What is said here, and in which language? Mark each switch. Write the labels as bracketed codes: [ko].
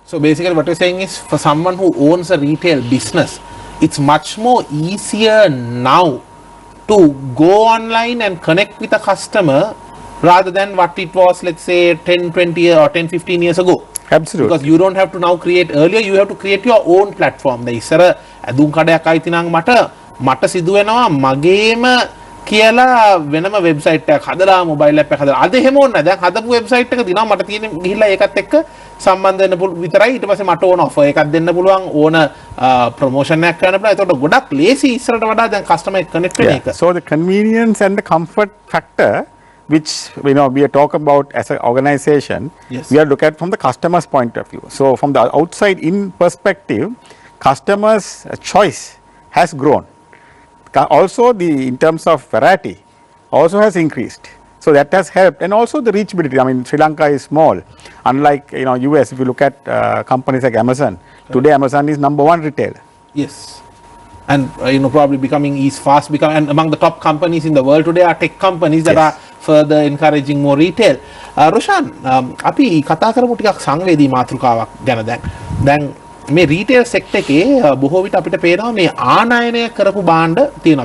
[en] So basically what you're saying is for someone who owns a retail business, it's much more easier now to go online and connect with a customer rather than what it was, let's say 10, 20 or 10, 15 years ago. Absolutely. Because you don't have to now create, earlier you have to create your own platform. [si] The ඉස්සර ඇඳුම් කඩයක් අයිති නම් මට සිදු වෙනවා මගේම කියලා වෙනම වෙබ්සයිට් එකක් හදලා මොබයිල් ඇප් එකක් හදලා. අද එහෙම ඕනේ නැහැ. දැන් හදපු වෙබ්සයිට් එක දිනවා මට තියෙන ගිහිල්ලා ඒකත් එක්ක සම්බන්ධ වෙන්න විතරයි. ඊට පස්සේ මට ඕන ඔෆර් එකක් දෙන්න පුළුවන්, ඕන ප්‍රොමෝෂන් එකක් කරන්න පුළුවන්. ඒකට ගොඩක් ලේසි ඉස්සරට වඩා දැන් කස්ටමර් එක කනෙක්ට් වෙන එක. [en] So the convenience and the comfort factor which we are talking about as an organization, Yes. we are looking at from the customer's point of view. So from the outside in perspective, customers' choice has grown. Also in terms of variety also has increased. So that has helped, and also the reachability. I mean, Sri Lanka is small, unlike US. If you look at companies like Amazon, today Amazon is #1 retailer. Yes. And probably fast becoming, and among the top companies in the world today are tech companies that Yes. are further encouraging more retail. [si] Roshan, අපි කතා කරමු ටිකක් සංවේදී මාතෘකාවක් ගැන දැන් මේ retail sector එකේ බොහෝ විට අපිට පේනවා මේ ආනයනය කරපු භාණ්ඩ තියෙනවා.